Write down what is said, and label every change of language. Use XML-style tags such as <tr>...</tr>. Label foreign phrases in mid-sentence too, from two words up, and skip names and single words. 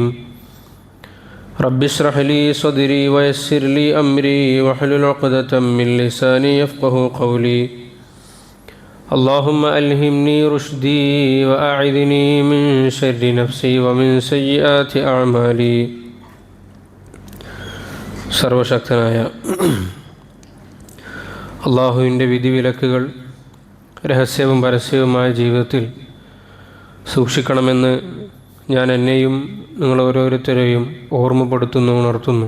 <ar>رب اشرح لي صدري ويسر لي أمري واحلل عقدة من لساني يفقهوا قولي. اللهم ألهمني رشدي وأعذني من شر نفسي ومن سيئات أعمالي.</ar> <ml>സർവശക്തനായ അള്ളാഹുവിൻ്റെ വിധിവിലക്കുകൾ രഹസ്യവും പരസ്യവുമായ ജീവിതത്തിൽ സൂക്ഷിക്കണമെന്ന് ഞാൻ എന്നെയും നിങ്ങൾ ഓരോരുത്തരെയും ഓർമ്മപ്പെടുത്തുന്നു, ഉണർത്തുന്നു.</ml>